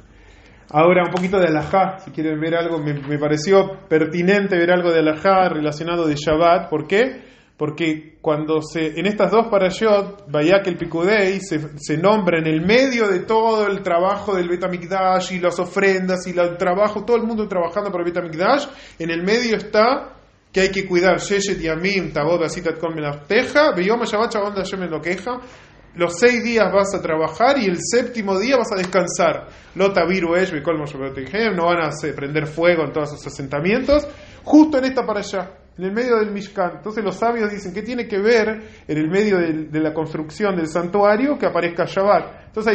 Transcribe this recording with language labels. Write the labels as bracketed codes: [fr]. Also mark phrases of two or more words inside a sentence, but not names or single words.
[es] Ahora un poquito de alajá, si quieren ver algo, me pareció pertinente ver algo de alajá relacionado de Shabbat. ¿Por qué? Porque cuando en estas 2 parashot, Vayakel Pikudei se nombra en el medio de todo el trabajo del Bet HaMikdash y las ofrendas y el trabajo, todo el mundo trabajando para el Bet HaMikdash, en el medio está que hay que cuidar [he] ששת ימים תעבד ועשית כל מלאכתך ביום השבת שבת השם אלוקיך. [es] Los 6 días vas a trabajar y el 7º día vas a descansar. No van a prender fuego en todos sus asentamientos. Justo en esta para allá, en el medio del Mishkan. Entonces los sabios dicen que tiene que ver en el medio de la construcción del santuario que aparezca Shabbat.